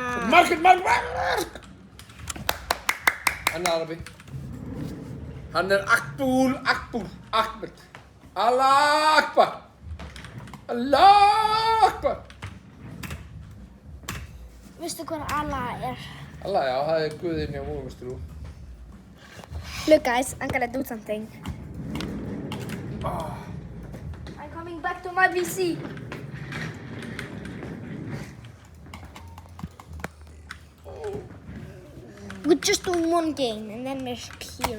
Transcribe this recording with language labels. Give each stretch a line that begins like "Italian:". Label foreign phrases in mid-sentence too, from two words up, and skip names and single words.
Icelandic: Mark! Hann er arabi. Hann er Akbar.
Arabic: Allah Akbar.
Icelandic: Veistu hvað Allah er? Alla, já, það er guðinn hjá Múmistru.
English: Look guys, I'm gonna do something. Ah, I'm coming back to my PC. We're just doing one game and then we're here.